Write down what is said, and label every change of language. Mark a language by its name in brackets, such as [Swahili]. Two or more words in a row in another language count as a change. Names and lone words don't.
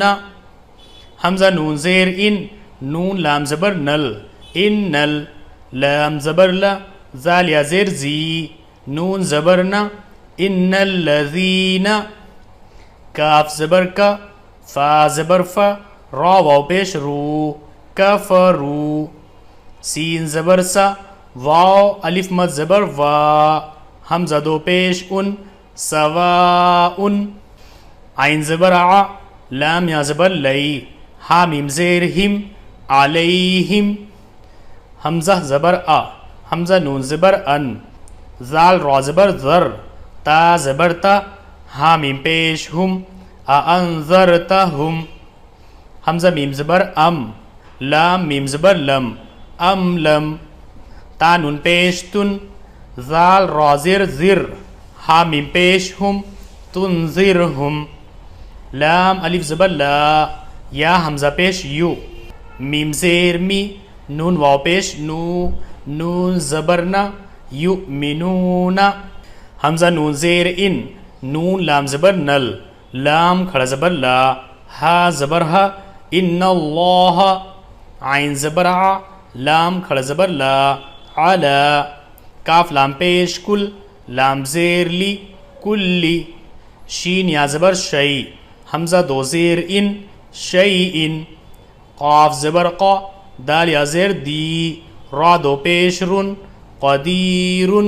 [Urdu] حمزہ نون زیر ان، نون لام زبر نل، ان نل، لام زبر لا، زال یا زیر زی، نون زبر نا، [Arabic] ان الذین، [Urdu] کاف زبر کا، فا زبر فا، را واو پیش رو، کفرو، سین زبر سا، واو الف مد زبر وا، حمزہ دو پیش ان، سواء، عین زبر ع، لام یا زبر لئی، ہا میم زیر ہم علیہم، حمزہ زبر آ، حمزہ نون زبر ان، زال را زبر ذر، تا زبر تا، ہا میم پیش ہم، انذرتہم، حمزہ میم زبر ام، لام میم زبر لم، ام لم، تا نون پیش تن، زال را زر زر، ہا میم پیش ہم، تنذرہم، لام الف زبر لا، یا حمزہ پیش یو، میم زیر می، نون واو پیش نو، نون زبر نا، یؤمنون، حمزہ نون زیر ان، نون لام زبر نل، لام کھڑا زبر لا، ہا زبر ہا، [Arabic] ان اللہ، [Urdu] عین زبر ع، لام کھڑا زبر لا، علا، کاف لام پیش کل، لام زیر لی، کلی، شین یا زبر شئی، حمزہ دو زیر ان، شیئن، قاف زبر قا، دال یا زیر دی، را دو پیش رن، قدیرن.